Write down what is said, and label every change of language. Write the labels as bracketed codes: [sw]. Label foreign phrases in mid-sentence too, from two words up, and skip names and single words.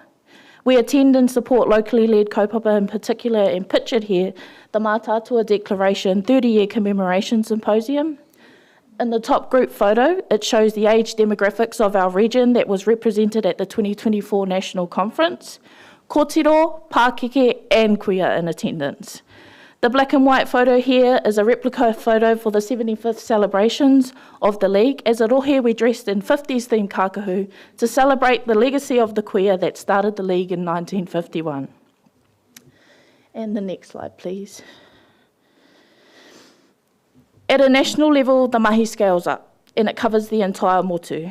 [en] We attend and support locally led kaupapa in particular, and pictured here, the Mātātua Declaration 30-year commemoration symposium. In the top group photo, it shows the age demographics of our region that was represented at the 2024 National Conference. [mi] Kōtiro, Pākeke [en] and kuia in attendance. The black and white photo here is a replica photo for the 75th celebrations of the League. As a rohe, we dressed in 50s themed kākahu to celebrate the legacy of the kuia that started the League in 1951. And the next slide, please. At a national level, the mahi scales up, and it covers the entire motu.